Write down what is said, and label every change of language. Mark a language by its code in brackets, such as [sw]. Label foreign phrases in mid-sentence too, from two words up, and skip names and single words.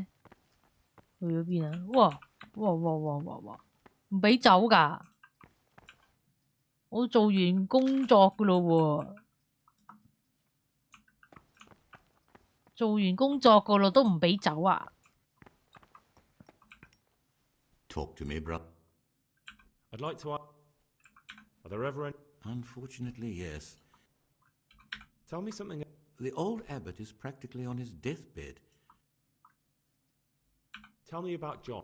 [yue] 去咗邊啊？哇！唔俾走㗎！我做完工作㗎咯喎，都唔俾走啊！ [en] Talk to me, brother. I'd like to ask, are there ever any... Unfortunately, yes. Tell me something... The old abbot is practically on his deathbed. Tell me about John.